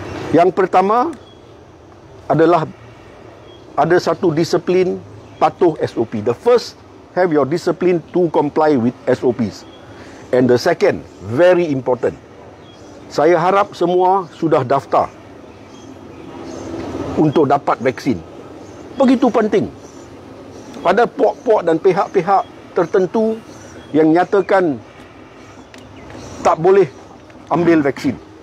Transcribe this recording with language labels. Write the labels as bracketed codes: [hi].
[ms] Yang pertama adalah ada satu disiplin patuh SOP. [en] The first, have your discipline to comply with SOPs. And the second, very important, [ms] saya harap semua sudah daftar untuk dapat vaksin. Begitu penting. Pada puak-puak dan pihak-pihak tertentu yang nyatakan tak boleh ambil vaksin.